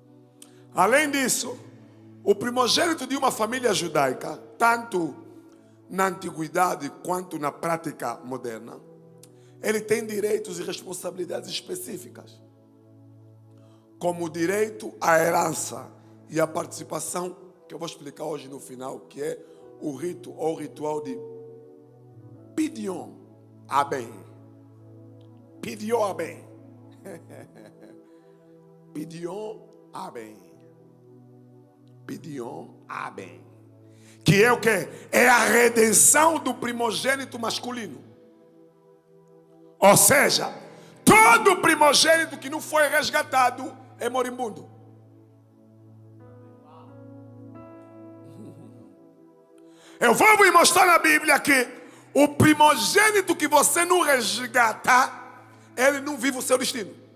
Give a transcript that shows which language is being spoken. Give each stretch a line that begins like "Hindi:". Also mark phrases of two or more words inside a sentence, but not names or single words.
Portuguese: Além disso, o primogênito de uma família judaica, tanto na antiguidade quanto na prática moderna, ele tem direitos e responsabilidades específicas, como o direito à herança e à participação, que eu vou explicar hoje no final, que é o rito ou ritual de Pidyon Aben. Pidyon Aben. Pidyon Aben. Pidyon Aben. Que é o quê? É a redenção do primogênito masculino. Ou seja, todo primogênito que não foi resgatado é moribundo. Eu vou me mostrar na Bíblia que o primogênito que você não resgata, ele não vive o seu destino.